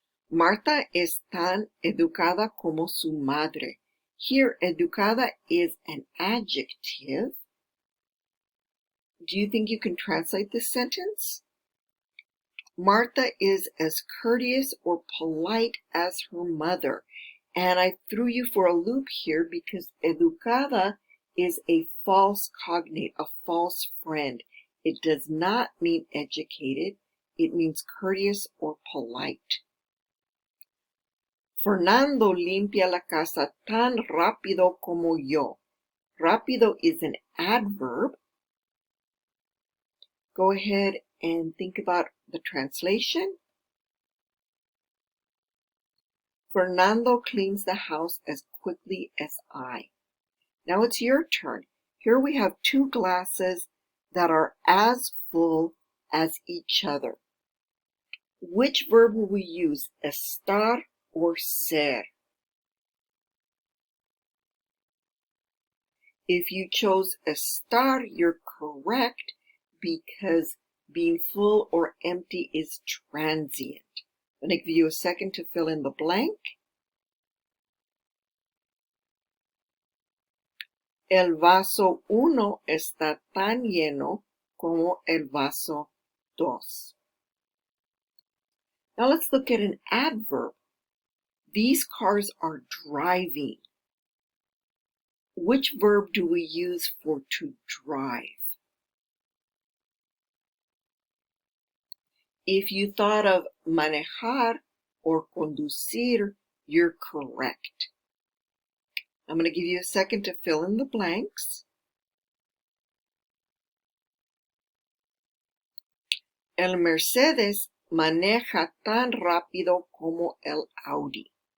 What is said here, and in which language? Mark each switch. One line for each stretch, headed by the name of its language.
Spanish: Marta es tan educada como su madre.
English: Here, educada is an adjective. Do you think you can translate this sentence? Marta is as courteous or polite as her mother. And I threw you for a loop here because educada is a false cognate, a false friend. It does not mean educated. It means courteous or polite.
Spanish: Fernando limpia la casa tan rápido como yo.
English: Rápido is an adverb. Go ahead and think about the translation. Fernando cleans the house as quickly as I. Now it's your turn. Here we have two glasses that are as full as each other. Which verb will we use, estar or ser? If you chose estar, you're correct because being full or empty is transient. I'm going to give you a second to fill in the blank.
Spanish: El vaso uno está tan lleno como el vaso dos.
English: Now let's look at an adverb. These cars are driving. Which verb do we use for to drive? If you thought of manejar or conducir, you're correct. I'm going to give you a second to fill in the blanks.
Spanish: El Mercedes maneja tan rápido como el Audi.